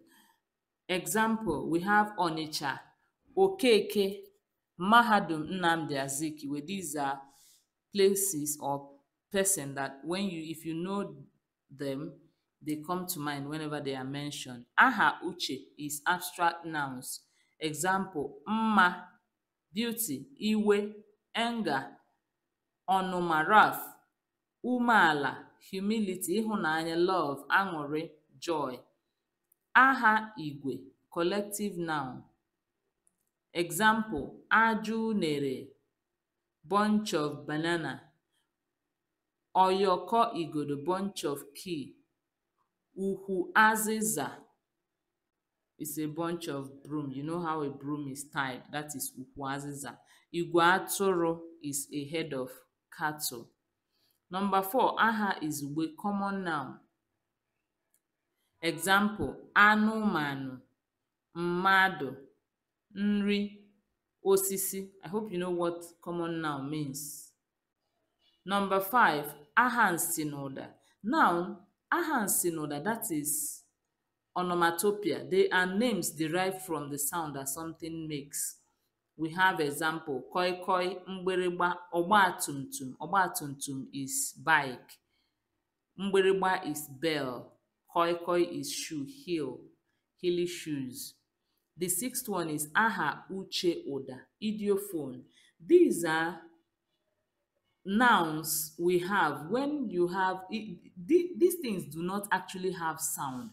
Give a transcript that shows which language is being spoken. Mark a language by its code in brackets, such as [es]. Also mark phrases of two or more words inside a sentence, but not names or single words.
[en] Example, we have Onitsha, Okeke, Mahadum Nnamdi Azikiwe. These are places or person that if you know them, they come to mind whenever they are mentioned. [ig] Aha Uche [en] is abstract nouns. Example, Mma, beauty, Iwe, anger, ọnụma, wrath, umeala, humility, ịhụnanya, love, aṅụrị, joy. [ig] Aha Igwe, [en] collective noun. Example, [ig] ajụ unere, [en] bunch of banana. [ig] Oyoko igodo, [en] bunch of key. [ig] Ukwu azịza [en] is a bunch of broom. You know how a broom is tied. That is [ig] ukwu azịza. Igwe atụrụ [en] is a head of cattle. Number 4, aha is we common noun. Example, [ig] anụmanụ, mmadụ, nri, osisi. [en] I hope you know what common noun means. Number 5, [ig] aha nsinoda. [en] Noun, [ig] aha nsinoda, [en] that is onomatopoeia. They are names derived from the sound that something makes. We have example, [ig] koi koi, mgbịrịgba, ọgbatumtum. [en] Ọgbatumtum is bike. Mgbịrịgba is bell. [ig] Koi koi [en] is shoe, heel, hilly shoes. The 6th one is [ig] aha uche oda, [en] idiophone. These are nouns we have when you have these things do not actually have sound.